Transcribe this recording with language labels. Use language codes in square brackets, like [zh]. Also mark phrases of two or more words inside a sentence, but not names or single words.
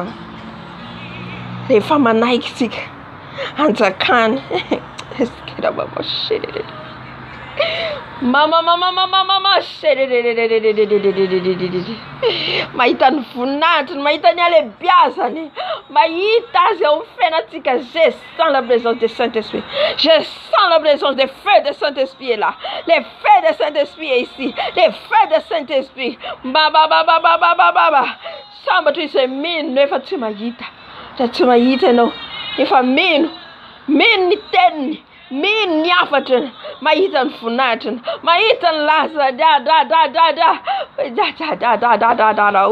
[mg] Rehefa manaiky tsika Mpanjakany. Eskera baba shede. Mama shede. Mahita ny voninahitra, mahita ny alebiazany, mahita azy ao amin'ny fiainatsika. [fr] Je sens la présence du Saint-Esprit. Je sens la présence des feux de Saint-Esprit est là. Les feux de Saint-Esprit est ici. Les feux de Saint-Esprit. [mg] Baba. Sambatra izay mino efa tsy mahita. Tsy mahita ianao. Efa mino ny teniny. Mino ny afatrany. Mahita ny voninahitrany. Mahita ny laza. Da.